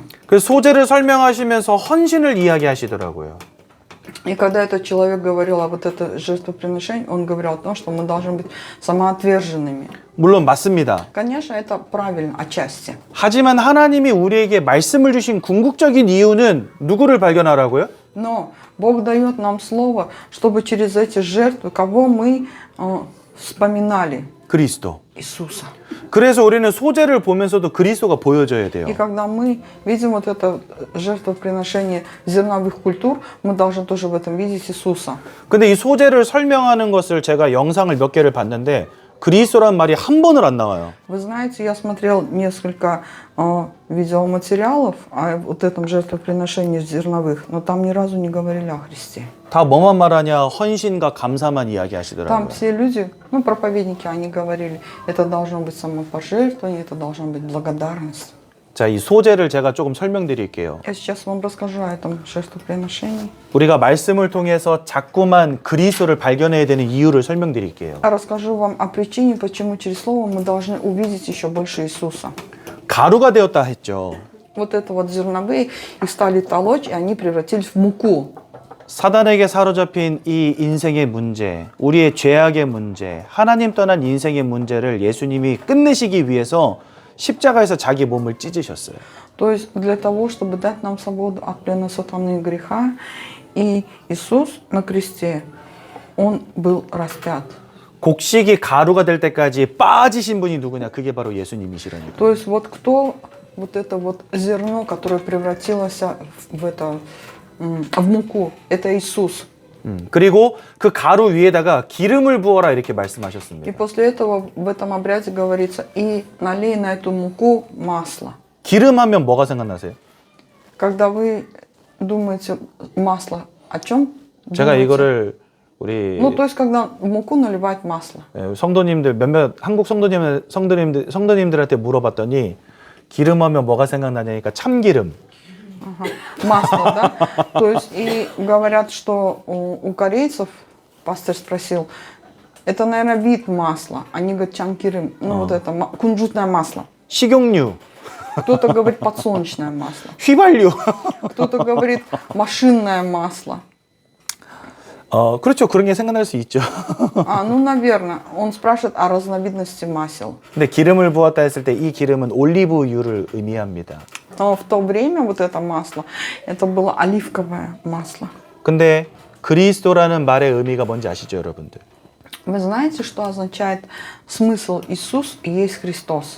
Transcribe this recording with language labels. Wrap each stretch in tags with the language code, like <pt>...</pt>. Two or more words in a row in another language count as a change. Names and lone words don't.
<ko>그 소재를 설명하시면서 헌신을 이야기하시더라고요.</ko> <ru>И когда этот человек говорил о вот это жертвоприношении, он говорил о том, что мы должны быть самоотверженными.</ru> <ko>물론 맞습니다.</ko> <ru>Конечно, это правильно, отчасти.</ru> <ko>하지만 하나님이 우리에게 말씀을 주신 궁극적인 이유는 누구를 발견하라고요?</ko> <ru>Но Бог дает нам слово, чтобы через эти жертвы, кого мы вспоминали?</ru> <ko>그리스도.</ko> <ru>Иисуса.</ru> <ko>그래서 우리는 소재를 보면서도 그리스도가 보여져야 돼요.</ko> <ru>И когда мы видим вот это жертвоприношение зерновых культур, мы должны тоже в этом видеть Иисуса.</ru> <ko>근데 이 소재를 설명하는 것을 제가 영상을 몇 개를 봤는데 그리스도란 말이 한 번을 안 나와요.</ko> <ru>Вы знаете, я смотрел несколько видеоматериалов о вот этом жертвоприношении зерновых, но там ни разу не говорили о Христе.</ru> <ko>다 뭐만 말하냐? 헌신과 감사만</ko> <ru>Там</ru> <ko>이야기하시더라고요.</ko> <ru>все люди, проповедники, они говорили, это должно быть самопожертвование, это должна быть благодарность.</ru> <ko>자, 이 소재를 제가 조금 설명드릴게요.</ko> <ru>Я сейчас вам расскажу о этом жертвоприношении.</ru> <ko>우리가 말씀을 통해서 자꾸만 그리스도를 발견해야 되는 이유를 설명드릴게요.</ko> <ru>Расскажу вам о причине, почему через слово мы должны увидеть еще больше Иисуса.</ru> <ko>가루가 되었다 했죠.</ko> <ru>Вот это вот зерновые, их стали толочь, и они превратились в муку.</ru> <ko>사단에게 사로잡힌 이 인생의 문제, 우리의 죄악의 문제, 하나님 떠난 인생의 문제를 예수님이 끝내시기 위해서 십자가에서 자기 몸을 찢으셨어요.</ko> <ru>То есть для того, чтобы дать нам свободу от плена сатаны и греха, и Иисус на кресте, Он был распят.</ru> <ko>곡식이 가루가 될 때까지 빠지신 분이 누구냐? 그게 바로 예수님이시라니까.</ko> <ru>То есть вот кто вот это вот зерно, которое превратилось в это, в муку, это Иисус.</ru> <ko>그리고 그 가루 위에다가 기름을 부어라 이렇게</ko> <ru>И</ru> <ko>말씀하셨습니다.</ko> <ru>после этого в этом обряде говорится, и налей на эту муку масло.</ru> <ko>기름 하면 뭐가 생각나세요?</ko> <ru>Когда вы думаете масло, о чем</ru> <ko>제가</ko> <ru>думаете?</ru> <ko>이거를 우리</ko> <ru>Ну, то есть, когда в муку наливать масло.</ru> <ko>성도님들 몇몇 한국 성도님들한테 물어봤더니 기름하면 뭐가 생각나냐니까 참기름.</ko> <ru>Ага. Масло, да? То есть, и говорят, что у корейцев, пастор спросил, это, наверное, вид масла. Они говорят, чанкирым, ну, вот это, кунжутное масло.</ru> <ko>식용유,</ko> <ru>Кто-то говорит подсолнечное масло.</ru> <ko>휘발유.</ko> <ru>Кто-то говорит машинное масло.</ru> <ko>그렇죠. 그런 게 생각날 수 있죠.</ko> <ru>Ну, наверное. Он спрашивает о разновидности масел.</ru> <ko>근데 기름을 부었다 했을 때 이 기름은 올리브유를 의미합니다.</ko> <ru>Но в то время вот это масло, это было оливковое масло.</ru> <ko>근데 그리스도라는 말의 의미가 뭔지 아시죠, 여러분들?</ko> <ru>Вы знаете, что означает смысл Иисус и есть Христос?</ru>